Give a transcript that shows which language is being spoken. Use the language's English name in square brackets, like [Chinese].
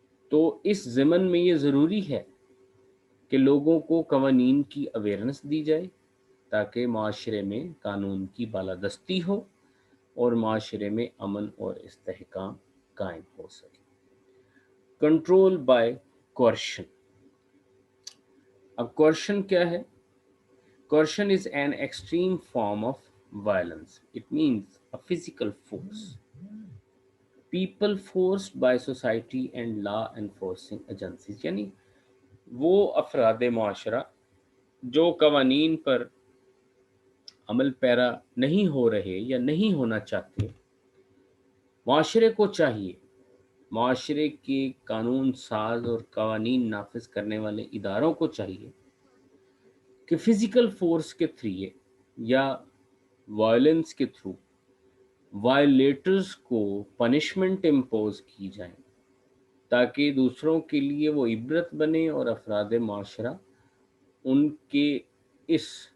[Urdu] تو اس ضمن میں یہ ضروری ہے کہ لوگوں کو قوانین کی اویئرنس دی جائے تاکہ معاشرے میں قانون کی بالادستی ہو اور معاشرے میں امن اور استحکام قائم ہو سکے۔ Control by کوئرشن۔ اب کوئرشن کیا ہے؟ [English] Coercion is an extreme form of violence. It means a physical force. People forced by society and law enforcing agencies. [Urdu] یعنی وہ افراد معاشرہ جو قوانین پر عمل پیرا نہیں ہو رہے یا نہیں ہونا چاہتے، معاشرے کو چاہیے، معاشرے کے قانون ساز اور قوانین نافذ کرنے والے اداروں کو چاہیے کہ فزیکل فورس کے تھریے یا وائلنس کے تھرو وائلیٹرز کو پنشمنٹ امپوز کی جائیں تاکہ دوسروں کے لیے وہ عبرت بنے اور افراد معاشرہ ان کے اس